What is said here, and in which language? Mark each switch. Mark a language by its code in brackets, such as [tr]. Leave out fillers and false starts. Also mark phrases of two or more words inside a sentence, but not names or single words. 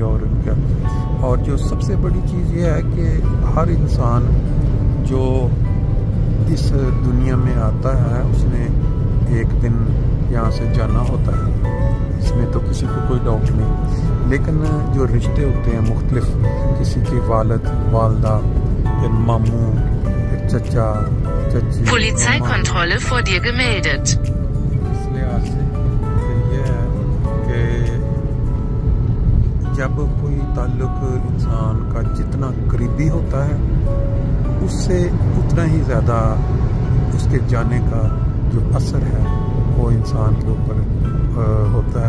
[ur] اور جو سب سے بڑی چیز یہ ہے کہ ہر انسان جو اس دنیا میں آتا ہے اس نے ایک دن یہاں سے جانا ہوتا ہے، اس میں تو کسی کو کوئی ڈاؤٹ نہیں. لیکن جو رشتے ہوتے ہیں مختلف، کسی کے والد والدہ، پھر ماموں، پھر چچا چچی، [de] Polizeikontrolle vor dir gemeldet. [ur] اس لحاظ سے پھر یہ ہے کہ جب کوئی تعلق انسان کا جتنا قریبی ہوتا ہے اس سے اتنا ہی زیادہ اس کے جانے کا جو اثر ہے وہ انسان کے اوپر ہوتا ہے.